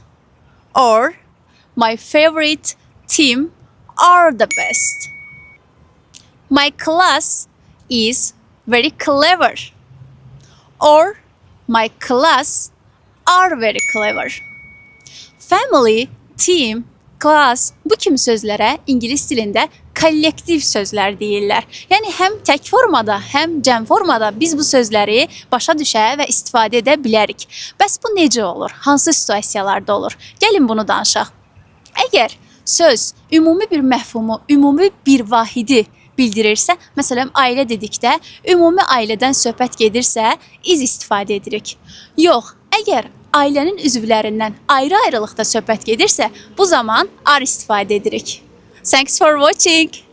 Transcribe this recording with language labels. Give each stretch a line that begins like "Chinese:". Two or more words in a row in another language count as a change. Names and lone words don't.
English: Or my favorite team are the best. My class is very clever. Or my class are very clever.
Azerbaijani: Family, team, class bu kimi sözlərə ingilis dilində kollektiv sözlər deyirlər. Yəni həm tək formada, həm cəm formada biz bu sözləri başa düşə və istifadə edə bilərik. Bəs bu necə olur? Hansı situasiyalarda olur? Gəlin bunu danışaq. Əgər söz ümumi bir məfhumu, ümumi bir vahidi bildirirsə, məsələn, ailə dedikdə, ümumi ailədən söhbət gedirsə, iz istifadə edirik. Yox, əgər ailənin üzvlərindən ayrı-ayrılıqda söhbət gedirsə, bu zaman are istifadə edirik.
English: Thanks for watching.